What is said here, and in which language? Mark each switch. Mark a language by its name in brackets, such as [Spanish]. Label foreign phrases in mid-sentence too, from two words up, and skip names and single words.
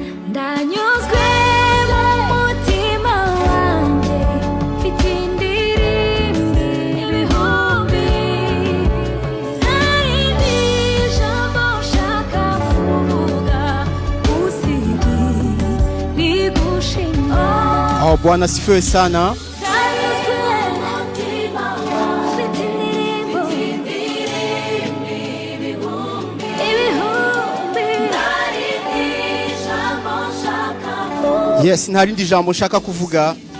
[Kinyarwanda] Ndanyuzwe mu mutima wanjye, mfite indirimbo ibihumbi. Nta rindi jambo nshaka kuvuga, usibye rigushimira. [Swahili] Oh, Bwana asifiwe sana. [Kinyarwanda] Ndanyuzwe mu mutima wanjye, mfite indirimbo ibihumbi. Nta rindi jambo nshaka kuvuga. Yes, nta rindi jambo nshaka kuvuga.